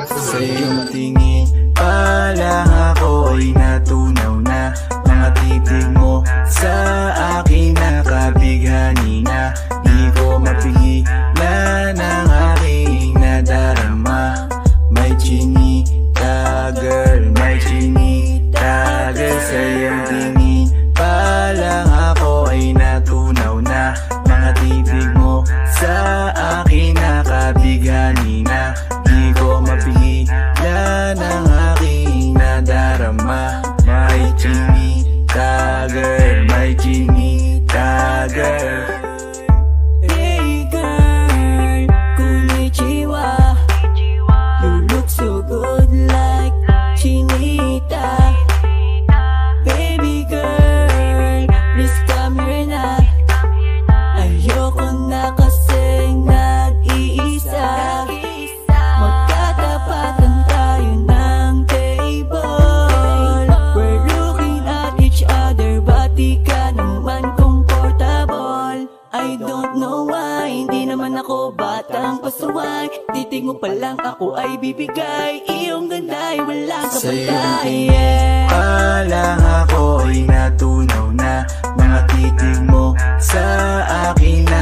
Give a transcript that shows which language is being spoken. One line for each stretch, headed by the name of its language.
Filipino: Sa iyong tingin pa lang ako ay natunaw na. Mga titig mo sa akin nakabighani na. Di ko mapigilan ang aking nadarama. May chinita girl, may chinita girl. Sa iyong tingin pa lang ako ay natunaw na. Mga titig mo sa akin nakabighani na. Di ko mapigilan ang aking nadarama. May chinita girl, may chinita girl.
English: Hey girl, konnichiwa. You look so good like Chinita. Baby girl, please come here na.
Filipino: Ayoko na kasing nag-iisa. Magtatapatan tayo ng table.
English: We're looking at each other, but
Filipino: di ka naman
English: comfortable. I don't know why,
Filipino: hindi naman ako batang pasuway. Titig mo pa lang ako ay bibigay. Iyong ganda ay walang Sa iyong kapatay. tingin pa lang ako ay natunaw na. Mga titig mo sa akin